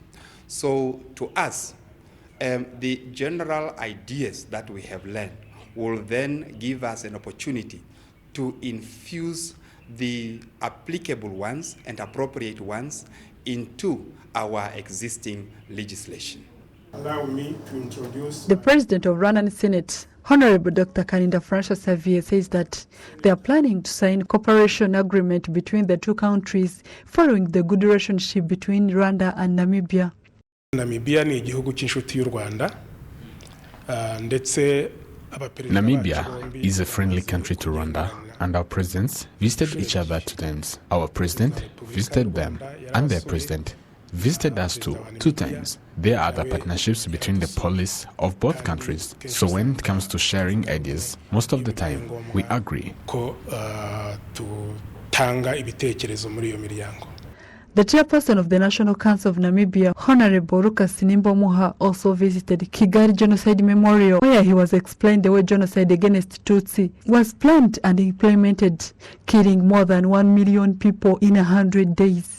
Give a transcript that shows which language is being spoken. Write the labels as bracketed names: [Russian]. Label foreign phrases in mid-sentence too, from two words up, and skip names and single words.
[English] So to us, the general ideas that we have learned will then give us an opportunity to infuse the applicable ones and appropriate ones into our existing legislation. Allow me to introduce The president of Rwandan Senate, Honorable Dr. Kaninda Francois Xavier, says that they are planning to sign a cooperation agreement between the two countries following the good relationship between Rwanda and Namibia. [Kinyarwanda] Namibia ni igihugu cy'inshuti y'u Rwanda ndetse [English] Namibia is a friendly country to Rwanda, and our presidents visited each other 2 times. Our president visited them, and their president visited us too 2 times. There are other partnerships between the police of both countries. So when it comes to sharing ideas, most of the time we agree. [Kinyarwanda] ko tutanga ibitekerezo muri iyo miryango. [English] The chairperson of the National Council of Namibia, Honorable Lucas Nimbomuha, also visited Kigali Genocide Memorial, where he was explained the way genocide against Tutsi was planned and implemented, killing more than 1 million people in 100 days.